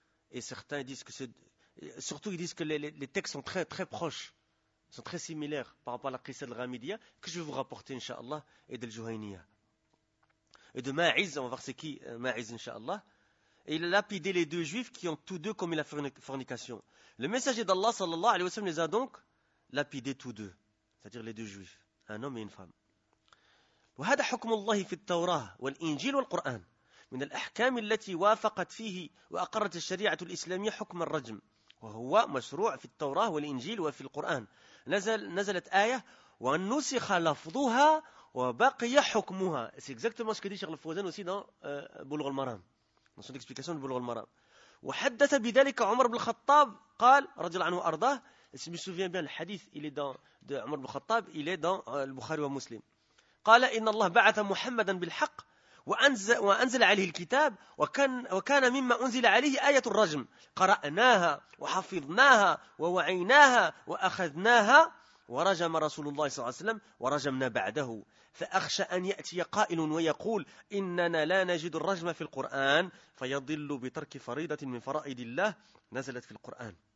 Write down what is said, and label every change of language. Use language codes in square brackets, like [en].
[fr] Et certains disent que c'est... Surtout ils disent que les textes sont très très proches, sont très similaires par rapport à la Qissa al-Ghamidiyya, que je vais vous rapporter, Inch'Allah, et de Juhayniya. Et de Ma'iz, on va voir c'est qui Ma'iz, Inch'Allah. Et il a lapidé les deux juifs qui ont tous deux commis la fornication. Le messager d'Allah, sallallahu alayhi wa sallam, les a donc lapidés tous deux, c'est-à-dire les deux juifs, un homme et une femme. [ar] وهذا حكم الله في التوراة والإنجيل والقرآن من الأحكام التي وافقت فيه وأقرت الشريعة الإسلامية حكم الرجم وهو مشروع في التوراة والإنجيل وفي القرآن نزلت آية ونسخ لفظها وبقي حكمها. [fr] C'est exactement ce que dit Cheikh Al-Fawzan aussi dans بلغ المرام, dans son explication de بلغ المرام. [ar] وحدث بذلك عمر بن الخطاب قال رضي الله عنه وأرضاه. [fr] Si je me souviens bien, le hadith il est dans de عمر بن الخطاب, il est dans Bukhari wa Muslim. [ar] قال إن الله بعث محمدا بالحق وأنزل عليه الكتاب وكان مما أنزل عليه آية الرجم قرأناها وحفظناها ووعيناها وأخذناها ورجم رسول الله صلى الله عليه وسلم ورجمنا بعده فأخشى أن يأتي قائل ويقول إننا لا نجد الرجم في القرآن فيضل بترك فريضة من فرائض الله نزلت في القرآن